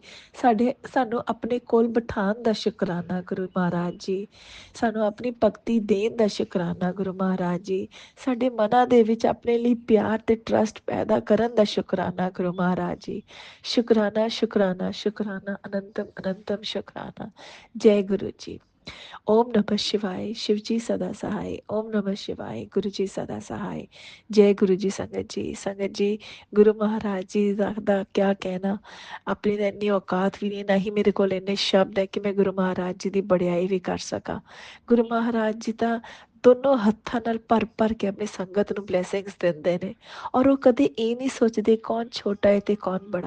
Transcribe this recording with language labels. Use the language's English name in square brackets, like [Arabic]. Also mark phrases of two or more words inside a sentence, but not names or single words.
[Punjabi] ਸਾਨੂੰ ਆਪਣੇ ਕੋਲ ਬਿਠਾਉਣ ਦਾ ਸ਼ੁਕਰਾਨਾ ਗੁਰੂ ਮਹਾਰਾਜ ਜੀ। ਸਾਨੂੰ ਆਪਣੀ ਭਗਤੀ ਦੇਣ ਦਾ ਸ਼ੁਕਰਾਨਾ ਗੁਰੂ ਮਹਾਰਾਜ ਜੀ। ਸਾਡੇ ਮਨਾਂ ਦੇ ਵਿੱਚ ਆਪਣੇ ਲਈ ਪਿਆਰ ਤੇ ਟਰਸਟ ਪੈਦਾ ਕਰਨ ਦਾ ਸ਼ੁਕਰਾਨਾ ਗੁਰੂ ਮਹਾਰਾਜ ਜੀ। [Hindi] शुकराना शुकराना शुकराना, अनंतम अनंतम शुकराना। जय गुरु जी। [Sanskrit] ओम नमः शिवाय [Hindi] शिवजी सदा सहाय। [Sanskrit] ओम नमः शिवाय [Hindi] गुरु जी सदा सहाय। जय गुरु जी। संगत जी, गुरु महाराज जी ਦਾ क्या कहना। [Punjabi] ਆਪਣੀ ਤਾਂ ਇੰਨੀ ਔਕਾਤ ਵੀ ਨਹੀਂ, ਨਾ ਹੀ ਮੇਰੇ ਕੋਲ ਇੰਨੇ ਸ਼ਬਦ ਹੈ ਕਿ ਮੈਂ ਗੁਰੂ ਮਹਾਰਾਜ ਜੀ ਦੀ ਬੜਾਈ ਵੀ ਕਰ ਸਕਾਂ। ਗੁਰੂ ਮਹਾਰਾਜ ਜੀ ਤਾਂ ਦੋਨੋਂ ਹੱਥਾਂ ਨਾਲ ਭਰ ਭਰ ਕੇ ਆਪਣੀ ਸੰਗਤ ਨੂੰ ਬਲੈਸਿੰਗਸ ਦਿੰਦੇ ਨੇ, ਔਰ ਉਹ ਕਦੇ ਇਹ ਨਹੀਂ ਸੋਚਦੇ ਕੌਣ ਛੋਟਾ ਹੈ ਤੇ ਕੌਣ ਬੜਾ।